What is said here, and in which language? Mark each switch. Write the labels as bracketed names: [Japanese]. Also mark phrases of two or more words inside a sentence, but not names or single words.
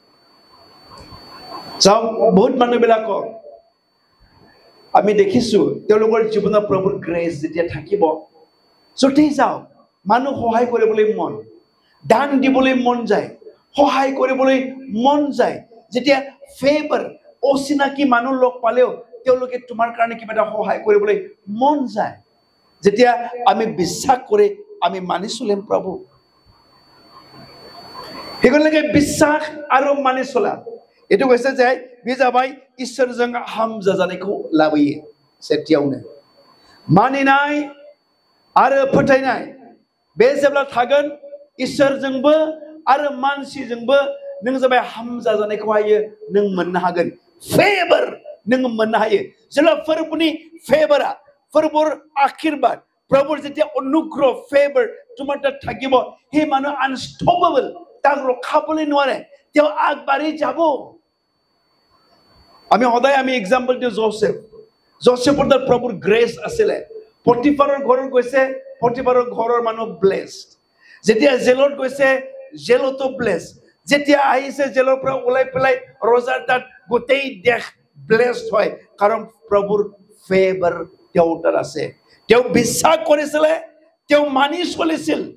[Assamese] যাও বহুত মানুহবিলাকক আমি দেখিছো তেওঁলোকৰ জীৱনত প্ৰভুৰ গ্ৰেস যেতিয়া থাকিব য'তেই যাও মানুহ সহায় কৰিবলৈ মন দান দিবলৈ মন যায় সহায় কৰিবলৈ মন যায় যেতিয়া ফেভাৰ অচিনাকি মানুহ লগ পালেও তেওঁলোকে তোমাৰ কাৰণে কিবা এটা সহায় কৰিবলৈ মন যায় যেতিয়া আমি বিশ্বাস কৰি আমি মানি চলিম প্ৰভু হেগলৈকে বিশ্বাস আৰু মানি চলা এটো কৈছে যে [Bodo] बिजाबाय इसोरजों हामजाजानायखौ लाबोयो सेथियावनो मानिनाय आरो फोथायनाय बे जेब्ला थागोन इसोरजोंबो आरो मानसिजोंबो नों जाबाय हामजाजानायखौ हायो नों मोननो हागोन फेवर नों मोननो हायो जेब्ला फोरबोनि फेवरा फोरबोर [Assamese] আশীৰ্বাদ প্ৰভুৰ যেতিয়া অনুগ্ৰহ ফেভাৰ তোমাৰ তাত থাকিব হে মানুহ আনষ্টপেবল তাক ৰখাবলৈ নোৱাৰে তেওঁ আগবাঢ়ি যাব আমি সদায় আমি এক্সাম্পল দিও জোসেফৰ তাৰ প্ৰভুৰ গ্ৰেস আছিলে পটিফাৰৰ ঘৰত গৈছে পটিফাৰৰ ঘৰৰ মানুহ ব্লেসড যেতিয়া জেলত গৈছে জেলতো ব্লেসড যেতিয়া আহিছে জেলৰ পৰা ওলাই পেলাই ৰজাৰ তাত গোটেই দেশ ব্লেসড হয় কাৰণ প্ৰভুৰ ফেভাৰ তেওঁৰ তাত আছে তেওঁ বিশ্বাস কৰিছিল তেওঁ মানি চলিছিল